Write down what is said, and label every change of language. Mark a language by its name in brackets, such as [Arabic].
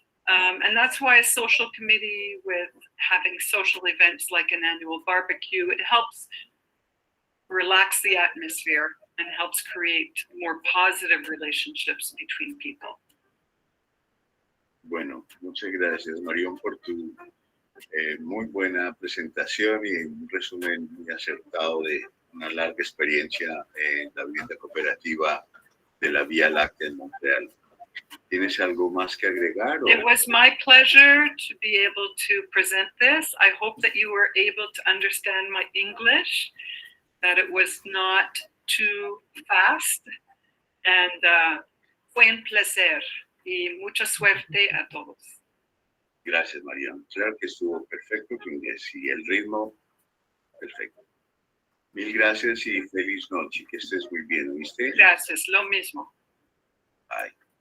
[English] And that's why a social committee, with having social events like an annual barbecue, it helps relax the atmosphere and helps create more positive relationships between people. [Spanish] Bueno, muchas gracias, Marión, por tu muy buena presentación y un resumen muy acertado de una larga experiencia en la vivienda cooperativa de la Vía Láctea en Montreal. ¿Tienes algo más que agregar? [English] It was my pleasure to be able to present this. I hope that you were able to understand my English, that it was not too fast, and [Spanish] fue un placer y mucha suerte a todos. Gracias, Marión. Claro que estuvo perfecto tu inglés y el ritmo perfecto. Mil gracias y feliz noche. Que estés muy bien, ¿viste? Gracias, lo mismo. [English] Bye.